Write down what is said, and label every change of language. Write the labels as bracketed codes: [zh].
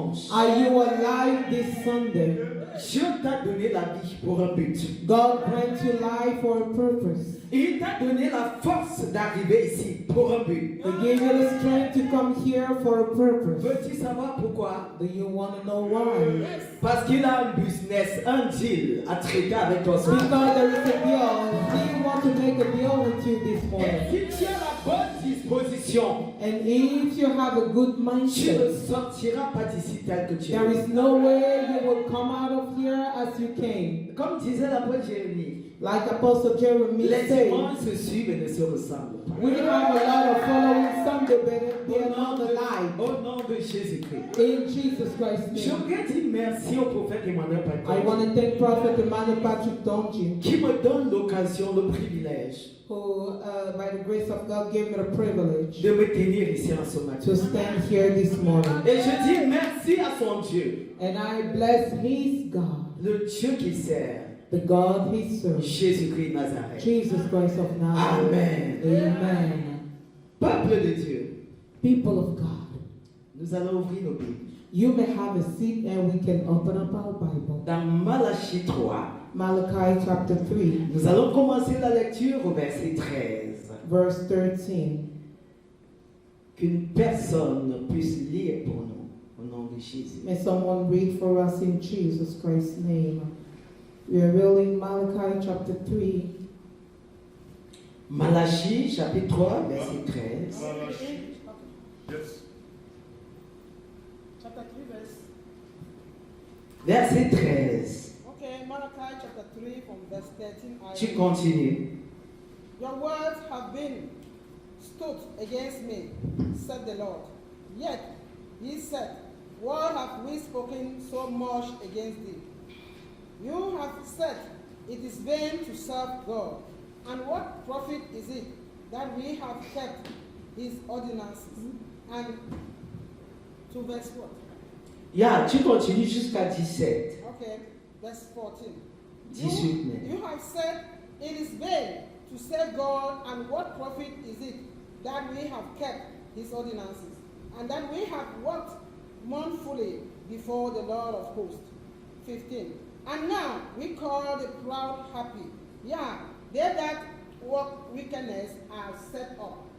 [en] Are you alive this Sunday? [fr] Dieu t'a donné la vie pour un but. [en] God grant you life for a purpose. [fr] Il t'a donné la force d'arriver ici pour un but. [en] He gave you the strength to come here for a purpose. [fr] Veux-tu savoir pourquoi? [en] Do you want to know why? [fr] Parce qu'il a un business, un deal à traiter avec toi ce matin. [en] Because there is a deal. He wants to make a deal with you this morning. [fr] Et si tu as la bonne disposition, [en] And if you have a good [fr] tu ne [en] mindset, [fr] sortiras pas d'ici tel que tu es. [en] there is no way you will come out of here as you came. [fr] Comme disait l'apôtre Jérémie, [en] Like Apostle Jeremy [fr] les [en] said, [fr] dimanches se suivent et ne se ressemblent pas. [en] we have a lot of following Sunday, but they are not alive. [fr] Au nom de Jésus-Christ. [en] In Jesus Christ's name. [fr] J'aimerais dire merci au prophète Emmanuel [en] I Patrick want to thank Prophet Emmanuel Patrick Tondji, [fr] qui me donne l'occasion, le privilège [en] who, by the grace of God, gave me the privilege [fr] de me tenir ici en ce matin. [en] to stand here this morning. [fr] Et je dis merci à son Dieu, [en] And I bless His God, [fr] le Dieu qu'il sert, [en] the God He serves, [fr] Jésus-Christ Nazareth. [en] Jesus Christ of Nazareth. [fr] Amen. [en] Amen. [fr] Peuple de Dieu, [en] People of God, [fr] nous allons ouvrir nos Bibles. [en] you may have a seat and we can open up our Bible. [fr] Dans Malachie 3, [en] Malachi chapter 3, [fr] nous allons commencer la lecture au verset 13. [en] verse 13. [fr] Qu'une personne puisse lire pour nous, au nom de Jésus. [en] May someone read for us in Jesus Christ's name. We are reading Malachi chapter 3, [fr] Malachie chapitre 3, verset 13. [en] Yes. Chapter 3 verse. [fr] Verset 13. [en] Okay, Malachi chapter 3 from verse 13. [fr] Tu continues. [en] Your words have been stood against me, said the Lord. Yet he said, what have we spoken so much against thee? You have said, it is vain to serve God. And what profit is it that we have kept his ordinances? And to verse what? [fr] Yeah, tu continues jusqu'à 17. [en] Okay, verse 14. [fr] 18 même. [en] You have said, it is vain to serve God, and what profit is it that we have kept his ordinances, and that we have walked mournfully before the Lord of hosts? 15. And now we call the proud happy. Yeah, they that work wickedness are set up.